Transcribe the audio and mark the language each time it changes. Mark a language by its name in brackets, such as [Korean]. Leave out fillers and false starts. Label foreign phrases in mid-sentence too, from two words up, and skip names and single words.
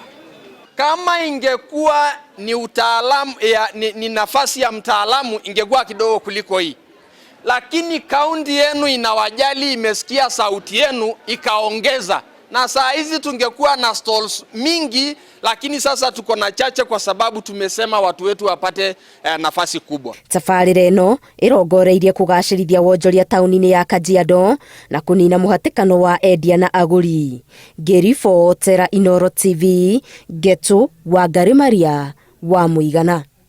[Swahili] Kama ingekuwa ni utaalamu ni nafasi ya mtaalamu ingekuwa kidogo kuliko hii. Lakini kaunti yenu inawajali, imesikia sauti yenu ikaongeza. Na saa hizi tungekuwa na stalls mingi, lakini sasa tuko na chache kwa sababu tumesema watu wetu wapate nafasi kubwa. [Kikuyu] Tabarĩra ĩno ĩrongoreirie kũgacĩrithia wonjoria taũni-inĩ ya Kajiado na kũnina mũhatĩkano wa endia na agũri. Ngĩribotera Inooro TV, Geto wa Maria wa Mũigana.